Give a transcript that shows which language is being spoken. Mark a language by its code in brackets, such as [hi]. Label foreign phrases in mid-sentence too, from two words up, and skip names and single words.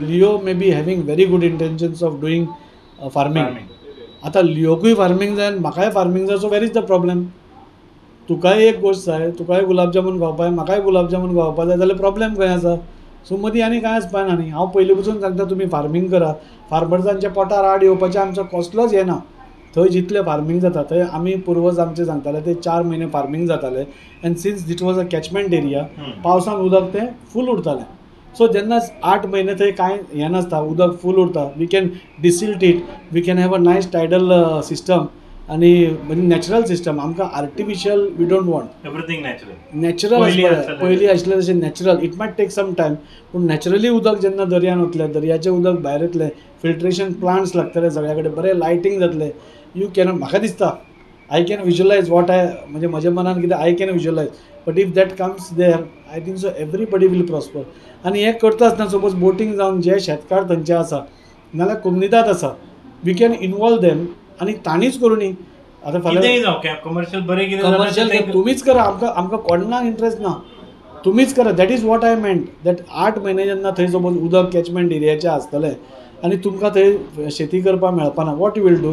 [kok] लिओ [en] may be having very good intentions of doing farming [kok] आतां लिओकूय फार्मींग जाय आनी म्हाकाय फार्मींग जाय [en] so where is the problem [kok] तुकाय एक गोश्ट जाय तुकाय गुलाब जामून खावपाक म्हाकाय गुलाब जामून खावपाक जाय जाल्यार प्रॉब्लेम खंय आसा सो मदीं आनी कांय आसपाना न्ही हांव पयलीं पसून सांगता तुमी फार्मींग करा फार्मर्सांच्या पोटार आड येवपाचें आमचो कसलोच हें ना थंय जितलें फार्मींग जाता थंय आमी पुर्वज आमचे सांगताले ते 4 म्हयने फार्मींग जाताले [en] and since it was a catchment area [kok] पावसान उदक तें फूल उरतालें सो जेन्ना 8 म्हयने थंय कांय हें नासता उदक फूल उरता [en] we can desilt it we can have a nice tidal system [kok] आनी म्हणजे [en] natural system [kok] आमकां [en] artificial we don't want [kok] एवरीथींग नॅचरल पयलीं आशिल्लें तशें नॅचरल [en] it might take some time [kok] पूण नॅचरली उदक जेन्ना दर्यान वतलें दर्याचें उदक भायर येतलें [en] filtration plants [kok] लागतले सगळ्या कडेन बरें लायटींग जातलें [en] you can [kok] म्हाका दिसता [en] I can visualize what [kok] म्हणजे म्हज्या मनान कितें [en] I can visualize but if that comes there I think so everybody will prosper. [kok] आनी हें करता आसतना सपोज बोटींग जावन जे शेतकार थंयचे आसा नाल्यार कोमनिदाद आसा [en] we can involve them [kok] आनी तांणीच करूं न्ही. आतां कितेंय जावं कमर्शियल बरें कितें कमर्शियल तुमीच करा, आमकां कोणाक इंट्रस्ट ना, तुमीच करा. [en] that is what I meant that [kok] 8 म्हयने जेन्ना थंय सपोज उदक कॅचमेंट एरियाचें आसतलें आनी तुमकां थंय शेती करपाक मेळपाना, [en] what you will do.